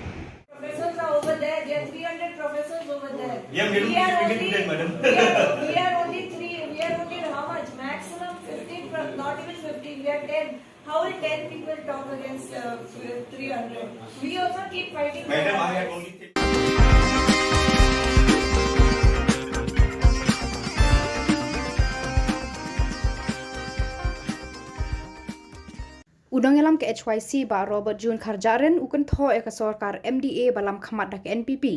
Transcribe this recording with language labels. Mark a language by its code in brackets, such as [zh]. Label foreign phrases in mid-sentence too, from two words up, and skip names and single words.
[en] Professors are over there. There are 300 professors over there. Yeah, we are only madam. we are only three. We are only how much? Maximum 15. Not even 15. We are 10. How will 10 people talk against 300? We also keep fighting. Madam, I have only. [kha] Udang yalam ke HYC ba Robert June Kharjaren ukan tho eka sarkar MDA balam khamat dak NPP.